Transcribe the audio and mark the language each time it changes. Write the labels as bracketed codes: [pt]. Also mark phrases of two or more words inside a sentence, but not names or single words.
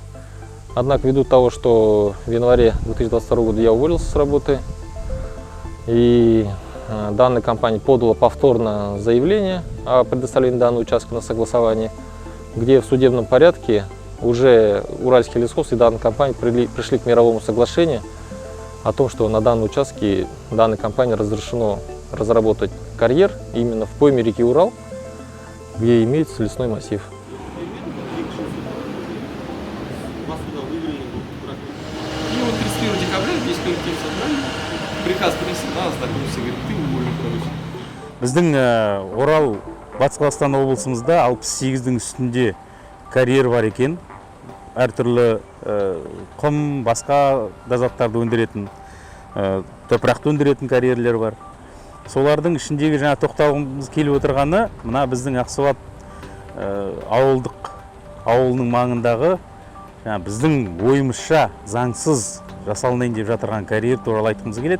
[ru] Однако, ввиду того, что в январе 2022 года я уволился с работы, и данная компания подала повторно заявление о предоставлении данного участка на согласование, где в судебном порядке уже Уральский лесхоз и данная компания пришли к мировому соглашению о том, что на данном участке данной компании разрешено разработать карьер именно в пойме реки Урал, где имеется лесной массив. И вот 31 декабря весь коллектив собрали, приказ принесли, да, ознакомился, говорит, ты уволен, короче. [kk] Біздің Орал, Батыс Қазақстан облысымызда 68-дің үстінде карьер бар екен. Әртүрлі құм, басқа да заттарды өндіретін, топырақты өндіретін карьерлер бар. Солардың ішіндегі жаңа тоқталғымыз келіп отырғаны, мына біздің Ақсуат ауылының маңындағы біздің ойымызша заңсыз жасалынайын деп жатырған карьер туралы айтқымыз келеді.